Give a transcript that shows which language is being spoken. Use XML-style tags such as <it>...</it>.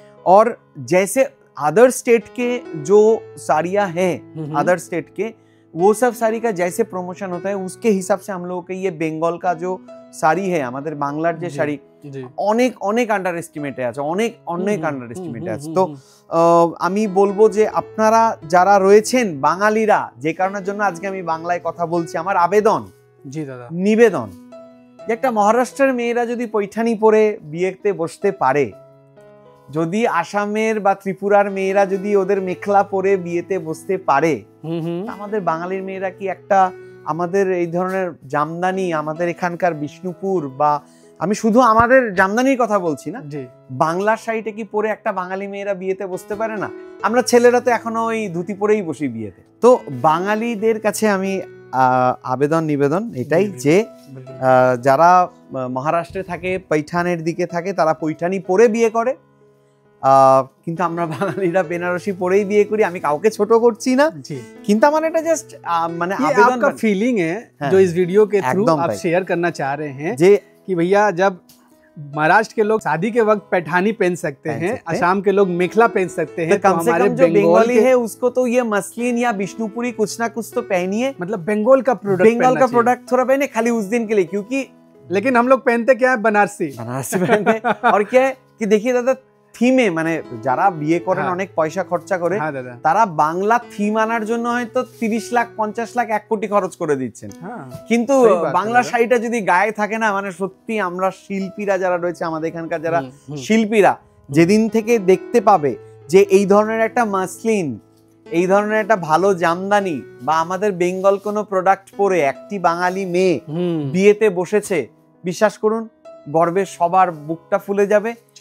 <hi>और जैसे other state के जो साड़ियां हैं, अदर स्टेट के, वो सब साड़ी का जैसे प्रमोशन होता है उसके हिसाब से हम लोगों के ये बंगाल का जो শাড়ি है,</hi> <bn>আমাদের বাংলার যে শাড়ি, অনেক আন্ডার এস্টিমেটে আছে,</bn> <hi>অনেক আন্ডার এস্টিমেটে আছে।</hi> <bn>তো আমি বলবো যে আপনারা যারা রয়েছেন বাঙালিরা, যে কারণের জন্য আজকে আমি বাংলায় কথা বলছি, আমার আবেদন, জি দাদা, নিবেদন, যে একটা মহারাষ্ট্রের মেয়েরা যদি পৈঠানি পরে বিয়েতে বসতে পারে, যদি আসামের বা ত্রিপুরার মেয়েরা যদি ওদের মেখলা পরে বিয়েতে বসতে পারে, আমাদের বাঙালির মেয়েরা কি একটা, আমাদের এই ধরনের জামদানি, আমাদের এখানকার বিষ্ণুপুর, বা আমি শুধু আমাদের জামদানির কথা বলছি না, বাংলার শাড়িটা কি পরে একটা বাঙালি মেয়েরা বিয়েতে বসতে পারে না? আমরা ছেলেরা তো এখনো ওই ধুতি পরেই বসি বিয়েতে। তো বাঙালিদের কাছে আমি আবেদন নিবেদন এটাই যে যারা মহারাষ্ট্রে থাকে, পৈঠানের দিকে থাকে, তারা পৈঠানি পরে বিয়ে করে, কিন্তু আমরা বাঙালিরা বেনারসি পরেই বিয়ে করি। আমি কাউকে ছোট করছি না, কিন্তু আমার এটা জাস্ট মানে আবেদন का</bn> <hi>फीलिंग है जो इस वीडियो के थ्रू आप शेयर करना चाह रहे हैं कि भैया जब महाराष्ट्र के लोग शादी के वक्त पैठानी पहन सकते हैं, असम के लोग मेखला पहन सकते हैं, तो कम से कम जो बंगाली है उसको तो ये मसलिन या बिष्णुपुरी कुछ ना कुछ तो पहनिए। मतलब बंगाल का प्रोडक्ट थोड़ा पहने, खाली उस दिन के लिए, क्योंकि लेकिन हम लोग पहनते क्या है, बनारसी पहनते। और क्या है कि देखिए दादा,</hi> <bn>থিমে, মানে যারা বিয়ে করেন অনেক পয়সা খরচা করে, তারা বাংলা থিম আনার জন্য হয়তো 30 লাখ 50 লাখ 1 কোটি খরচ করে দিচ্ছেন, কিন্তু বাংলা শাড়িটা যদি গায়ে থাকে না, মানে সত্যি আমরা শিল্পীরা যারা রয়েছে, আমাদের এখানকার যারা শিল্পীরা যেদিন থেকে দেখতে পাবে যে এই ধরনের একটা মাসলিন, এই ধরনের একটা ভালো জামদানি বা আমাদের বেঙ্গল কোনো প্রোডাক্ট পরে একটি বাঙালি মেয়ে বিয়েতে বসেছে, বিশ্বাস করুন গর্বে সবার বুকটা ফুলে যাবে।</bn>